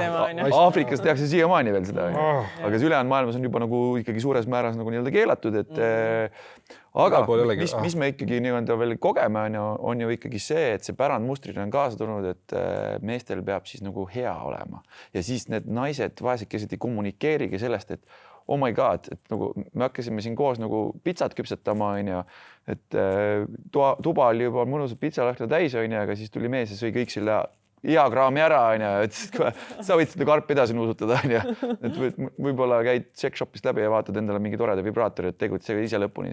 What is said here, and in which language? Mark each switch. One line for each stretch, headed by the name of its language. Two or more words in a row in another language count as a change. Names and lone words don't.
Estonian: Aafrikas tehakse siiamaani veel seda. Aga ülejäänud maailmas on juba nagu ikkagi suures määras nagu keelatud, aga mis me ikkagi veel kogeme on ju ikkagi see, et see pärandmustrid on kaasa tulnud, et meestel peab siis nagu hea olema. Ja siis need naised vaesekesed ei kommunikeerigi sellest, et
English: oh my god,
Estonian: et nagu me hakkasime siin koos nagu pitsat küpsetama, et tuba oli juba mõnusad pitsalõhna täis, aga siis tuli mees ja sõi kõik selle hea kraami ära, et sa võid seda karpi edasi nuusutada, et võib-olla käid check-shopist läbi ja vaatad endale mingi toreda vibraatori, et tegutsege ise lõpuni.